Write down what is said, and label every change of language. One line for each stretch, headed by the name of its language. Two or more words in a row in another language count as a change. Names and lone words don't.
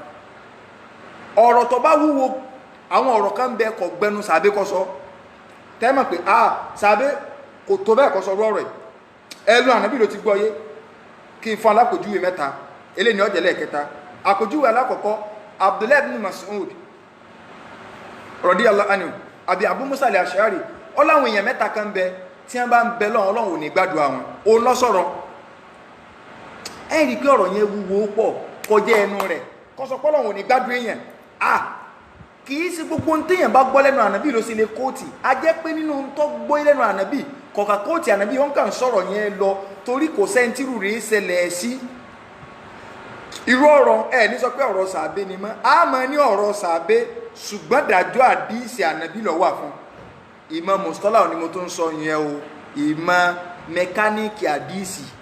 Yoruba: Ọ̀rọ̀ tó bá wúwo àwọn ọ̀rọ̀ kan bẹ kò gbẹnu sàábé kọ́ sọ tẹ́mọ̀ pé sàábé kò tó bẹ́ẹ̀ kọ́ sọ rọ̀rọ̀ ẹlú Ànábì ló ti gbọ́ yé. Kí n fún alákòjúwe mẹ́ta eléyìí ni ọjọ́ lẹ́ẹ̀kẹta. Àkójúwe alákọ̀ọ́kọ́ Abdullahi ibn Mas'ud
Arabic: رضي الله عنه
Yoruba: àbí Abu Musa al-Ash'ari ó láwọn èèyàn mẹ́ta kan bẹ tí wọ́n bá ń bẹ lọ́wọ́ Ọlọ́run ò ní gbàdúrà wọn. Òun lọ sọ̀rọ̀ ẹ̀rí pé ọ̀rọ̀ yẹn wúwo pọ̀ kọjá ẹnu rẹ̀ kọ́sọ̀pọ̀ Ọlọ́run ò ní gbàdúrà èèyàn. Kìí sí gbogbo ń téèyàn bá gbọ́ lẹ́nu Ànábì ló sì lè kóòtì. A jẹ́ pé nínú tó gbọ́ lẹ́nu Ànábì kọ̀ọ̀kà kóòtì ànábì wọn kàn sọ̀rọ̀ yẹn lọ torí kò sẹ́ńtírù rèé ṣẹlẹ̀ sí irú ọ̀rọ̀ ẹ̀ ní sọ pé ọ̀rọ̀ sàbẹ́ ni mọ́ a máa ní ọ̀rọ̀ sàbẹ́ ṣùgbọ́n dájọ́ àdíìsì ànábì ló wà fún ìmọ̀ mùsùlùmí ni mo tó ń sọ yẹn o ìmọ̀ mẹkáníìkì àdíìsì